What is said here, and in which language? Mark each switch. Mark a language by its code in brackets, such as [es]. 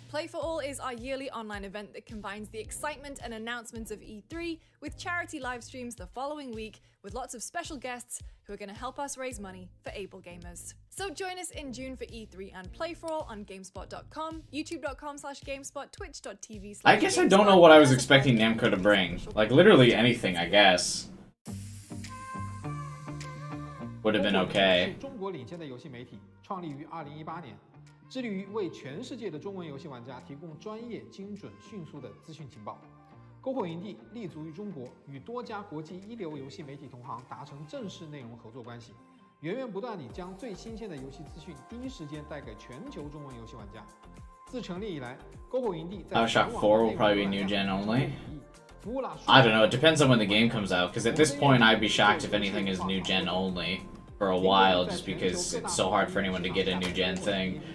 [en] Play For All is our yearly online event that combines the excitement and announcements of E3 with charity live streams the following week with lots of special guests who are going to help us raise money for able gamers. So join us in June for E3 and Play For All on GameSpot.com, YouTube.com/GameSpot, Twitch.tv/GameSpot. I guess I don't know what I was expecting Namco to bring. Like, literally anything, I guess. Would have been okay. [zh] 中国领先的游戏媒体，创立于2018年，致力于为全世界的中文游戏玩家提供专业、精准、迅速的资讯情报。篝火营地立足于中国，与多家国际一流游戏媒体同行达成正式内容合作关系，源源不断地将最新鲜的游戏资讯第一时间带给全球中文游戏玩家。自成立以来，篝火营地在 [en] BioShock 4 will probably be new gen only. I don't know, it depends on when the game comes out, because at this point I'd be shocked if anything is new gen only for a while, just because it's so hard for anyone to get a new gen thing.